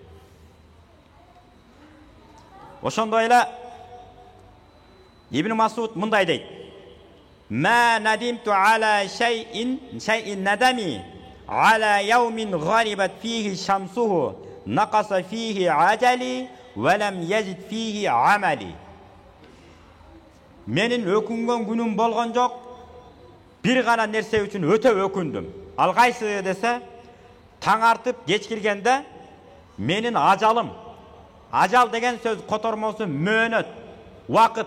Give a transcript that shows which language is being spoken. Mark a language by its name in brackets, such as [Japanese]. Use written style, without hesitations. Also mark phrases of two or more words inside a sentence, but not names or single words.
[Kyrgyz] Ошондой эле Ибн Масуд мындай дейт: [Arabic] "ما ندمت على شيء ندمي على يوم غربت فيه شمسه نقص فيه أجلي ولم يزد فيه عملي." [Kyrgyz] Менин өкүнгөн күнүм болгон жок. Бир гана нерсе үчүн өтө өкүндүм. Ал кайсы десе, таң артып кеч киргенде менин ажалым. Ажал деген сөз котормосу мөөнөт, убакыт.